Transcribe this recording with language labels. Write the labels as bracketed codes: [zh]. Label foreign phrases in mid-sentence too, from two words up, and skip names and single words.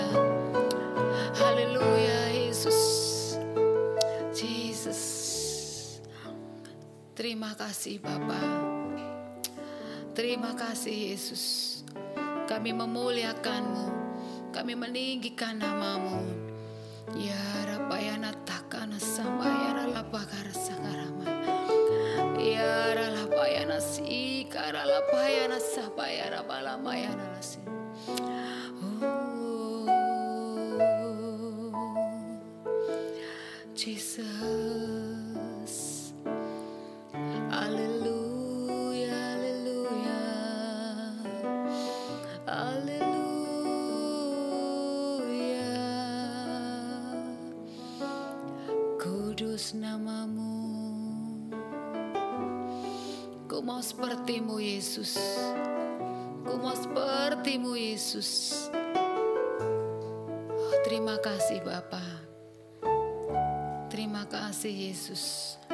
[id] Haleluya Yesus. Jesus. Terima kasih Bapa. Terima kasih Yesus. Kami memuliakan-Mu. Kami meninggikan nama-Mu. Ya Rabayana takana sambayana lapakara sakarama. Ya Ralapayana sikara lapayana sapayana balamayana nasi. Jesus. Haleluya, haleluya. Haleluya. Kudus nama-Mu. Ku mau seperti-Mu Yesus. Ku mau seperti-Mu Yesus. Oh, terima kasih Bapa. Terima kasih Yesus.